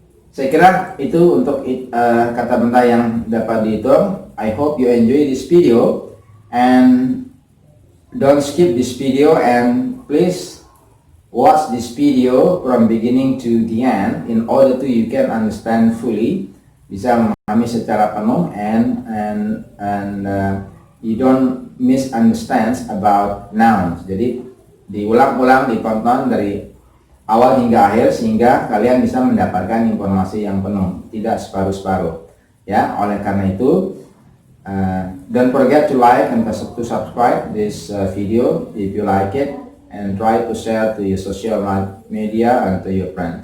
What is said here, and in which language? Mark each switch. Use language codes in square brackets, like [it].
[id] Saya kira itu untuk kata benda yang dapat dihitung. [en] I hope you enjoy this video, and don't skip this video, and please watch this video from beginning to the end in order to you can understand fully, [id] bisa memahami secara penuh, [en] and you don't misunderstand about nouns. [id] Jadi diulang-ulang, ditonton dari awal hingga akhir sehingga kalian bisa mendapatkan informasi yang penuh, tidak separuh-separuh. Ya, oleh karena itu [en] don't forget to like and to subscribe this video if you like it, and try to share to your social media and to your friends.